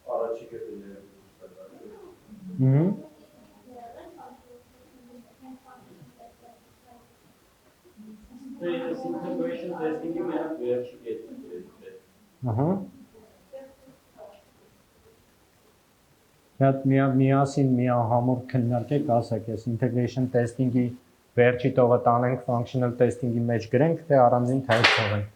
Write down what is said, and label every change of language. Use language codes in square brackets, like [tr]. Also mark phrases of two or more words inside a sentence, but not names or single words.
[en] Integration testing- [hy] ի միակ վերջի կետն է։ Ահա։ Դա միասին միահամուռ քննարկեք, ասեք, այս [en] integration testing- [hy] ի վերջի տողը տանենք [en] functional testing- [hy] ի մեջ գրենք, թե առանձին type թողենք։